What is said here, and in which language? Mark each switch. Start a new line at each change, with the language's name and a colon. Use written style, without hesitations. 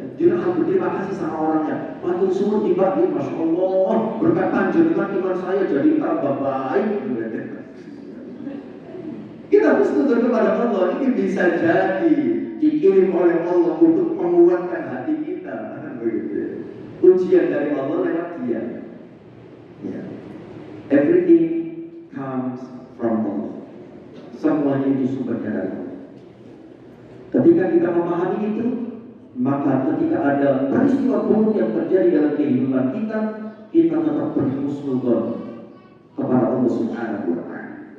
Indonesian: Jadi aku terima kasih sama orangnya.
Javanese: Matur suwun dibagi,
Indonesian: masya Allah, berkat panjenengan iman saya jadi tambah baik. Kita harus tuntut kepada Allah. Ini bisa jadi dikirim oleh Allah untuk menguatkan hati kita. Ujian dari Allah lewat dia.
English: Yeah. Everything comes from Allah.
Indonesian: Semuanya itu sumbernya dari Allah. Ketika kita memahami itu, maka ketika ada peristiwa buruk yang terjadi dalam kehidupan kita, kita tetap berhusnuzon kepada Allah Subhanahu wa Ta'ala.